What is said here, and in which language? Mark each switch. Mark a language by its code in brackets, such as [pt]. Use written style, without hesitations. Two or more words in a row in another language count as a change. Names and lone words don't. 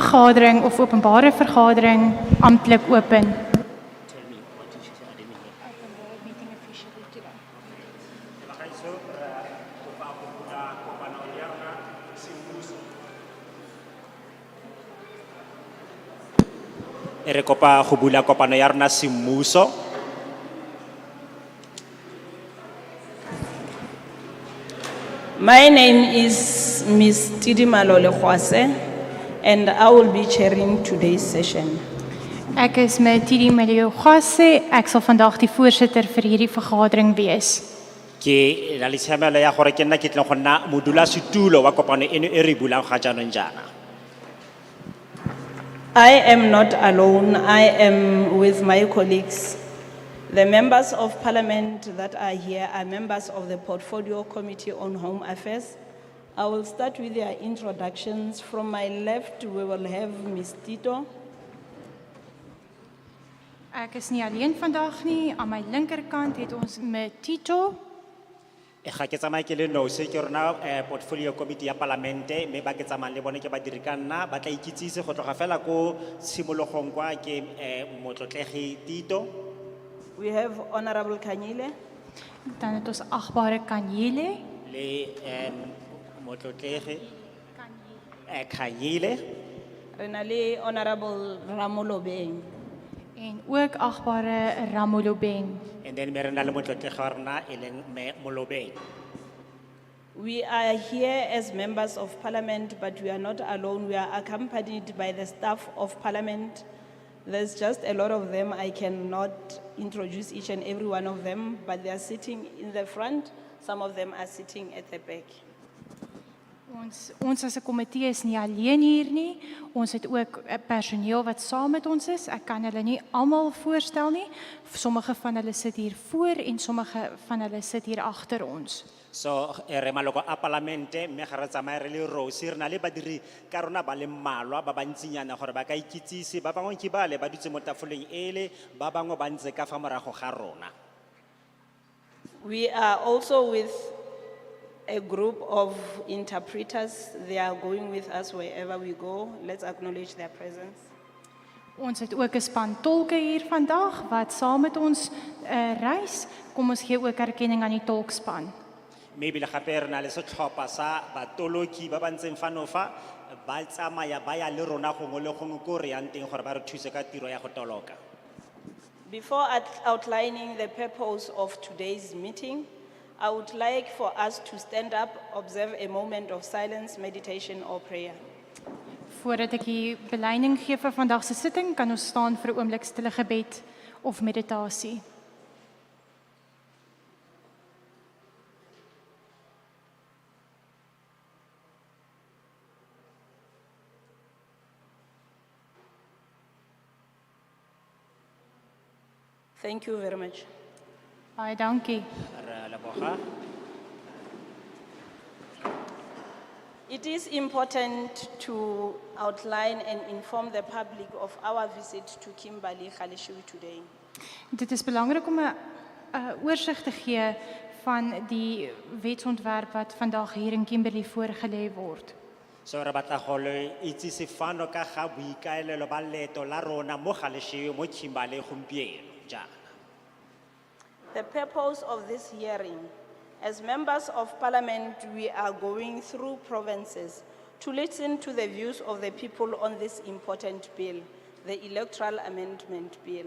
[af] vergadering of openbare vergadering amptelik open. [tn] Re kopa go bula kopano ya rona semmuso. [en] My name is Ms. Tidimalo Lekhwase, and I will be chairing today's session. [af] Ek is Tidi Maliogasse, ek sal vandag die voorsitter vir hierdie vergadering wees. [tn] Ke na le tshamelo ya gore ke nna ke tleng go nna modulasetulo wa kopano eno e re bulang ga jaanong jaana. [en] I am not alone, I am with my colleagues. The members of parliament that are here are members of the Portfolio Committee on Home Affairs. I will start with their introductions. From my left, we will have Ms. Tito. [af] Ek is nie alleen vandag nie, aan my linkerkant het ons Tito. [tn] Ga ke tsamaye ke le nosi ke rona [en] portfolio committee [tn] ya parlamente mme ba ke tsamayang le bone ke badiri ka nna ba tla ikitsise go tloga fela ko tshimologong kwa ke motlotlegi Tito. [en] We have Honorable Kanyile. [af] Dan het ons agbare Kanyile. [tn] Le motlotlegi Kanyile. Renale Honorable Ramolobeng. [af] En ook agbare Ramolobeng. [en] And then [tn] merena le motlotlegi wa rona e leng me Molobeng. [en] We are here as members of parliament, but we are not alone. We are accompanied by the staff of parliament. There's just a lot of them. I cannot introduce each and every one of them, but they are sitting in the front. Some of them are sitting at the back. [af] Ons as 'n komitee is nie alleen hier nie. Ons het ook 'n personeel wat saam met ons is. Ek kan hulle nie almal voorstel nie. Sommige van hulle sit hier voor en sommige van hulle sit hier agter ons. [tn] So re maloko a parlamente mme ga re tsamaye re le rosi re na le badiri ka rona ba le mmalwa ba bantsinyana gore ba ka ikitsise ba bangwe ke bale ba dutse mo tafoleng ele ba bangwe ba ntse ka fa morago ga rona. [en] We are also with a group of interpreters. They are going with us wherever we go. Let's acknowledge their presence. [af] Ons het ook 'n span tolke hier vandag wat saam met ons reis. Kom ons gee ook erkenning aan die tolkspan. [tn] Maybe le gape re na le setlhopha sa batoloki ba ba ntseng fano fa ba tsamaya ba ya le rona gongwe le gongwe ko re yang teng gore ba re thuse ka tiro ya go toloka. [en] Before outlining the purpose of today's meeting, I would like for us to stand up, observe a moment of silence, meditation or prayer. [af] Voordat ek die belyning gee vir vandag se sitting, kan ons staan vir 'n oomblik stille gebed of meditasie. [en] Thank you very much. [af] Baie dankie. [tn] Re leboga. [en] It is important to outline and inform the public of our visit to Kimberly, Galeshewe today. [af] Dit is belangrik om 'n oorsig te gee van die wetsontwerp wat vandag hier in Kimberly voorgelê word. [tn] So re batla go le itsise fano ka ga boikaelelo ba leeto la rona mo Galeshewe mo Kimberley gompieno jaana. [en] The purpose of this hearing, as members of parliament, we are going through provinces to listen to the views of the people on this important bill, the Electoral Amentment Bill.